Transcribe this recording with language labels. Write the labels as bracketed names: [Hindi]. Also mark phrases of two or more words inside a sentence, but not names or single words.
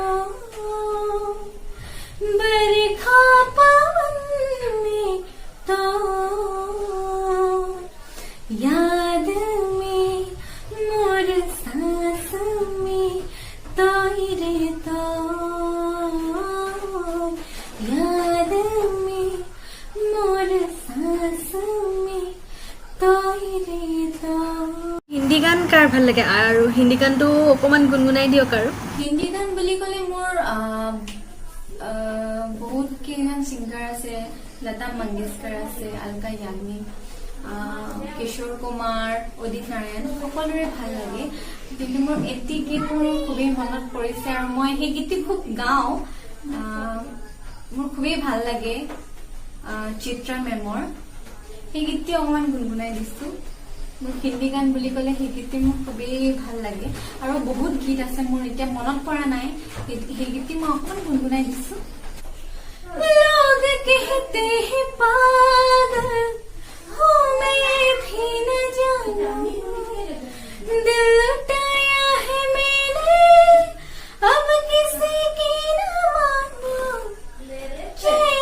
[Hindi] बरखा पवन में तो याद में मोर सांस में तो रे तो याद में मोर सांस में तो रे तो [Assamese] হিন্দী গান কাৰ ভাল লাগে আৰু হিন্দী গানটো অকমান গুণগুণাই দিয়ক আৰু হিন্দী গান বুলি ক'লে মোৰ বহুত কেইজন ছিংগাৰ আছে লতা মংগেশকাৰ আছে আলকা য়াগনিক কিশোৰ কুমাৰ উদিত নাৰায়ণ সকলোৰে ভাল লাগে কিন্তু মোৰ এটি গীত মোৰ খুবেই মনত পৰিছে আৰু মই সেই গীতটি খুব গাওঁ মোৰ খুবেই ভাল লাগে চিত্ৰা মেমৰ সেই গীতটি অকমান গুণগুণাই দিছো মোৰ হিন্দী গান বুলি ক'লে সেই গীতটি মোৰ খুবেই ভাল লাগে আৰু বহুত গীত আছে মোৰ এতিয়া মনত পৰা নাই সেই গীতটি মই অকমান গুণগুণাই দিছো [Hindi] लोग कहते हैं पागल हूँ मैं भी न जानू दिल लुटाया है मैंने अब किसी की न मानू चैन